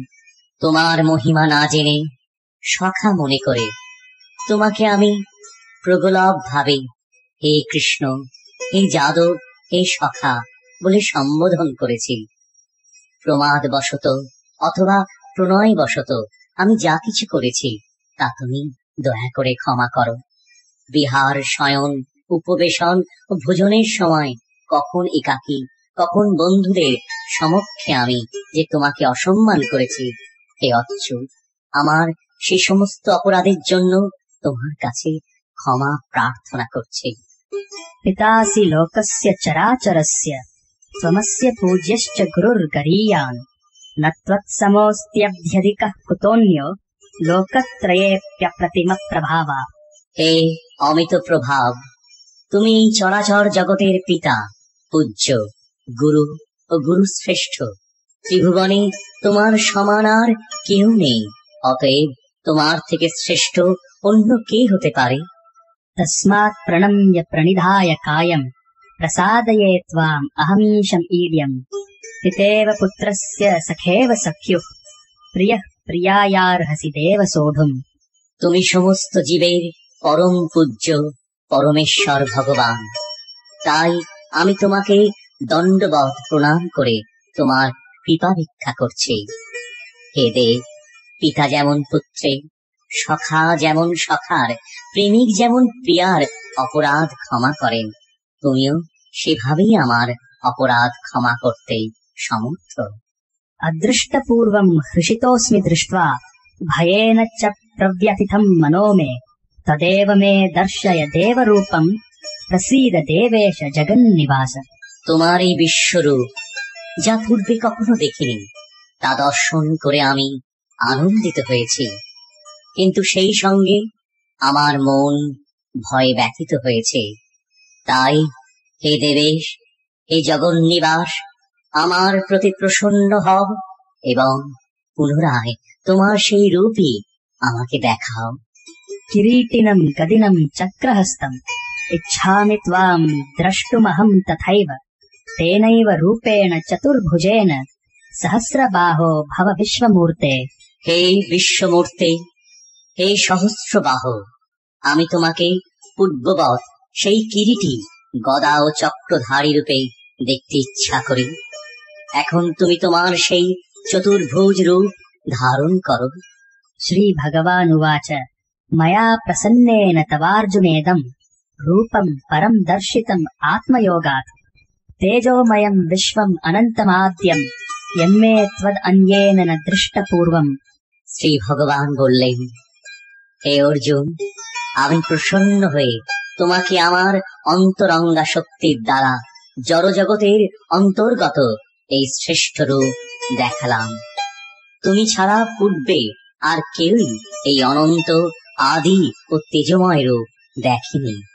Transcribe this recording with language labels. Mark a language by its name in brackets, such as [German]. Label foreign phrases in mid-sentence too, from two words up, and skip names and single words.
[Bangla] তোমার মহিমা না জেনে সখা মনে করে তোমাকে আমি প্রগলভ ভাবে হে কৃষ্ণ, হে যাদব, হে সখা বলে সম্বোধন করেছি। প্রমাদ বশত অথবা প্রণয় বশত আমি যা কিছু করেছি তা তুমি দয়া করে ক্ষমা করো। বিহার, শয়ন, উপবেশন ও ভোজনের সময় কখন একাকী, কখন বন্ধুদের সমক্ষে আমি যে তোমাকে অসম্মান করেছি, হে অচ্যুত, আমার সে সমস্ত অপরাধের জন্য তোমার কাছে ক্ষমা প্রার্থনা করছি। [Sanskrit] पितासि लोकस्य चराचरस्य त्वमस्य पूज्यश्च गुरुर्गरीयान् न त्वत्समोऽस्त्यभ्यधिकः कुतोऽन्यो लोकत्रयेऽप्यप्रतिमप्रभावा। [Bangla] হে অমিত প্রভাব, তুমি চরাচর জগতের পিতা, পূজ্য, গুরু ও গুরু শ্রেষ্ঠ। ত্রিভুবনে তোমার সমান আর কেউ নেই, অতএব তোমার থেকে শ্রেষ্ঠ অন্য কে হতে পারে? [Sanskrit] तस्मात् प्रणम्य प्रणिधाय कायम् प्रसादये त्वाम् अहमीशम् ईड्यम्। पितेव पुत्रस्य सखेव सख्युः प्रियः प्रियायार्हसि देव सोढुम्। [Bangla] তুমি সমস্ত জীবের পরম পূজ্য, পরমেশ্বর ভগবান। তাই আমি তোমাকে দণ্ডবৎ প্রণাম করে তোমার কৃপা ভিক্ষা করছি। হে দেব, পিতা যেমন পুত্রের, সখা যেমন সখার, প্রেমিক যেমন প্রিয়ার অপরাধ ক্ষমা করেন, তুমিও সেভাবেই আমার অপরাধ ক্ষমা করতে সমর্থ। [Sanskrit] अदृष्टपूर्वम् हृषितोऽस्मि दृष्ट्वा भयेन च प्रव्यथितम् मनो मे तदेव मे दर्शय देवरूपम् प्रसीद देवेश जगन्निवास। [Bangla] তোমার এই বিশ্বরূপ যা পূর্বে কখনো দেখিনি, তা দর্শন করে আমি আনন্দিত হয়েছি, কিন্তু সেই সঙ্গে আমার মন ভয়ে ব্যথিত হয়েছে। তাই হে দেবেশ, হে জগন্নিবাস, আমার প্রতি প্রসন্ন হও এবং পুনরায় তোমার সেই রূপই আমাকে দেখাও। [Sanskrit] किरीटिनम् गदिनम् चक्रहस्तम् इच्छामि त्वाम् द्रष्टुमहम् तथैव तेनैव रूपेण चतुर्भुजेन सहस्रबाहो भव विश्वमूर्ते। [Bangla] হে বিশ্বমূর্তে, হে সহস্রবাহ, আমি তোমাকে পূর্ববৎ সেই কিরীটী, গদা ও চক্রধারী রূপে দেখতে ইচ্ছা করি। এখন তুমি তোমার সেই চতুর্ভুজ রূপ ধারণ করো। [Sanskrit] श्रीभगवानुवाच मया प्रसन्नेन तवार्जुनेदम् रूपम् परम् दर्शितम् आत्मयोगात् तेजोमयम् विश्वम् अनन्तमाद्यम् यन्मे त्वदन्येन न दृष्टपूर्वम्। [Bangla] শ্রী ভগবান বললেন, হে অর্জুন, আমি প্রসন্ন হয়ে তোমাকে আমার অন্তরঙ্গা শক্তির দ্বারা জড়জগতের অন্তর্গত এই শ্রেষ্ঠ রূপ দেখালাম। তুমি ছাড়া পূর্বে আর কেউই এই অনন্ত, আদি ও তেজময় রূপ দেখেনি।